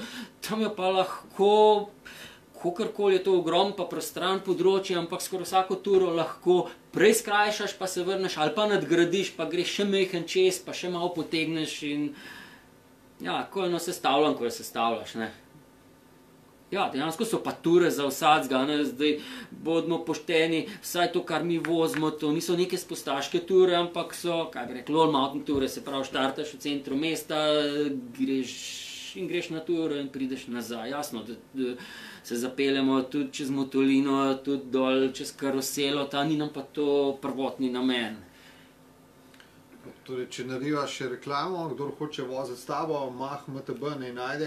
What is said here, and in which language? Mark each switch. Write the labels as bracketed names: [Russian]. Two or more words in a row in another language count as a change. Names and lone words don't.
[Slovenian] Tam je pa lahko, kakorkoli je to ogromno pa prostran področje, ampak skoraj vsako turo lahko prej skrajšaš, pa se vrneš, ali pa nadgradiš, pa greš še majhen čez, pa še malo potegneš in ja, ko je sestavljam, ko jo sestavljaš, ne. Ja, dejansko so pa ture za vsakega, zdaj bodimo pošteni, vsaj to, kar mi vozimo, to niso neke spustaške ture, ampak so, kaj bi rekli, [English] all mountain ture, [Slovenian] se pravi, štartaš v centru mesta, greš na turo in prideš nazaj. Jasno, da se zapeljemo tudi čez Motolino, tudi dol čez Karoselo, ni nam pa to prvotni namen. Torej, če narivaš še reklamo, kdor hoče voziti s tabo, Mach MTB naj najde.